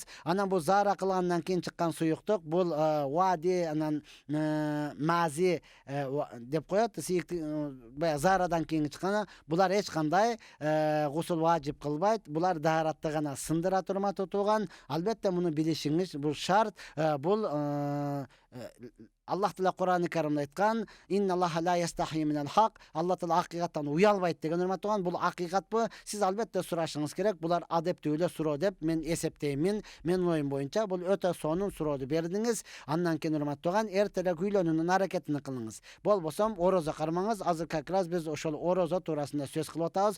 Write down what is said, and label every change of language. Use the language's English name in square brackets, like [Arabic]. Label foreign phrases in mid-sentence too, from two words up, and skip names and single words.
[Kyrgyz] Анан бул зара кылгандан кийин чыккан суюктук, бул вади, анан мази деп коет. Баягы зарадан кийин чыккан, булар эч кандай гусул важип кылбайт. Булар дааратты гана сындырат, урматтуу тууган. Албетте муну билишиңиз, бул шарт. Бул Аллах Таала Кур'ан-ы Каримде айткан: [Arabic] "إن الله لا يستحيي من الحق", [Kyrgyz] Аллах Таала акыйкаттан уялбайт деген, урматтуу. Бул акыйкатпы? Сиз албетте сурашыңыз керек. Булар адептүү эле суроо деп мен эсептеймин. Менин оюм боюнча бул өтө сонун сурооду бердиңиз. Андан кийин, урматтуу, эртерээк үйлөнүүнүн аракетин кылыңыз. Болбосо орозо кармаңыз. Азыр [Russian] как раз [Kyrgyz] биз ошол орозо туурасында сөз кылып атабыз.